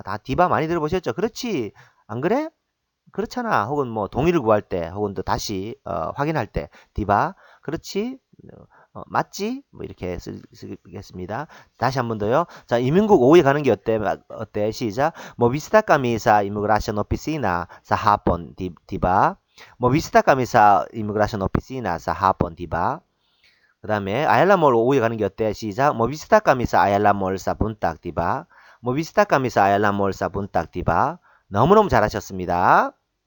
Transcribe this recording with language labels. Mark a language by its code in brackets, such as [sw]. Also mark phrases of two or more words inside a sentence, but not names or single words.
[ko] 다 디바 많이 들어보셨죠? 그렇지. 안 그래? 그렇잖아. 혹은 뭐 동의를 구할 때 혹은 또 다시 확인할 때 디바. 그렇지? 맞지? 뭐 이렇게 쓰겠습니다. 다시 한 번 더요. 자, 이민국 오후에 가는 게 어때? 시작. [ceb] Mo bisita kami sa immigration opisina sa hapon, di ba? Mo bisita kami sa immigration opisina sa hapon, di ba? [ko] 그 다음에 아얄라몰 오후에 가는 게 어때? 시작. [ceb] Mo bisita kami sa 아얄라몰 sa buntag, di ba? Mo bisita kami sa 아얄라몰 sa buntag, di ba? [ko] 너무너무 잘하셨습니다.